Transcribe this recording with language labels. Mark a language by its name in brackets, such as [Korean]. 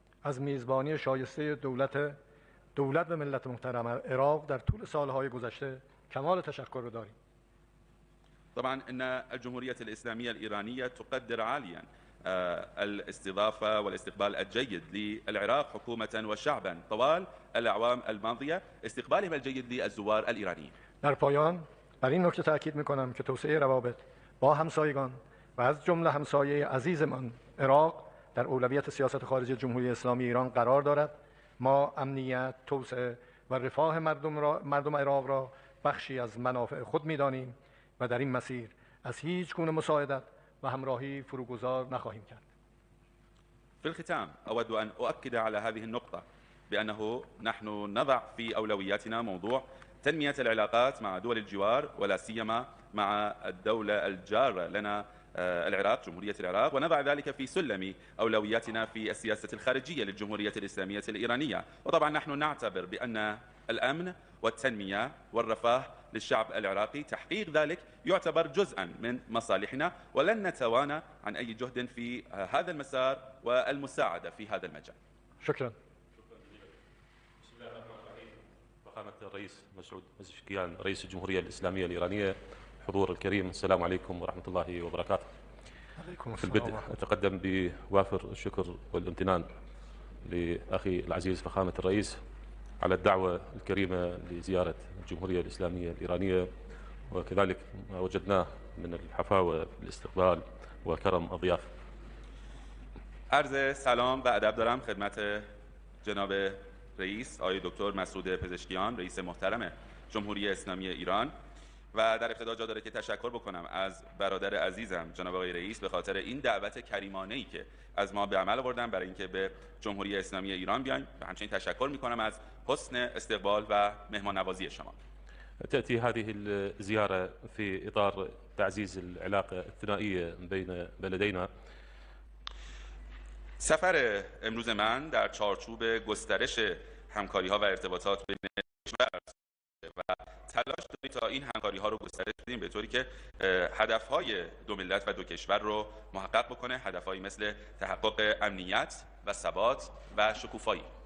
[Persian] از میزبانی شایسته دولت و ملت محترم عراق در طول سالهای گذشته کمال تشکر رو داریم. [Arabic] طبعا ان الجمهورية الإسلامية الإيرانية تقدر عاليا الاستضافة والاستقبال الجيد للعراق حكومة وشعبا طوال الأعوام الماضية، استقبالهم الجيد للزوار الإيرانيين. [Persian] در پایان بر این نکته تاکید میکنم که توسعه روابط با همسایگان و از جمله همسایه عزیزمان عراق در اولویت سیاست خارجی جمهوری اسلامی ایران قرار دارد. ما امنیت، توسعه و رفاه مردم عراق را بخشی از منافع خود می‌دانیم و در این مسیر از هیچ گونه مساعدت و همراهی فروگذار نخواهیم کرد. [Arabic] في الختام أود أن أؤكد على هذه النقطة بأنه نحن نضع في أولوياتنا موضوع تنمية العلاقات مع دول الجوار ولا سيما مع الدولة الجارة لنا العراق، جمهورية العراق، ونضع ذلك في سلم أولوياتنا في السياسة الخارجية للجمهورية الإسلامية الإيرانية. وطبعا نحن نعتبر بأن الأمن والتنمية والرفاه للشعب العراقي تحقيق ذلك يعتبر جزءا من مصالحنا، ولن نتوانى عن أي جهد في هذا المسار والمساعدة في هذا المجال. شكرا. بسم الله الرحمن الرحيم. فخامة الرئيس مسعود پزشکیان رئيس الجمهورية الإسلامية الإيرانية، حضور الكريم، السلام عليكم ورحمة الله وبركاته. في البدء أتقدم بوافر الشكر والامتنان لأخي العزيز فخامة الرئيس على الدعوة الكريمة لزيارة الجمهورية الإسلامية الإيرانية، وكذلك ما وجدناه من الحفاوة في الاستقبال وكرم الضيافة. [Persian] عرض سلام و ادب دارم خدمت جناب رئیس آقای دکتر مسعود پزشکیان، رئیس محترم جمهوری اسلامی ایران، و در ابتدا جا داره که تشکر بکنم از برادر عزیزم جناب آقای رئیس به خاطر این دعوت کریمانه‌ای که از ما به عمل آوردن برای اینکه به جمهوری اسلامی ایران بیایم، و همچنین تشکر میکنم از حسن استقبال و مهمان نوازی شما. [Arabic] تأتي هذه الزيارة في إطار تعزيز العلاقة الثنائية بين بلدينا. [Persian] سفر امروز من در چارچوب گسترش همکاری‌ها و ارتباطات بین کشور و تلاش داریم تا این همکاری‌ها رو گسترش بدیم به طوری که هدف‌های دو ملت و دو کشور رو محقق بکنه، هدف‌هایی مثل تحقق امنیت و ثبات و شکوفایی.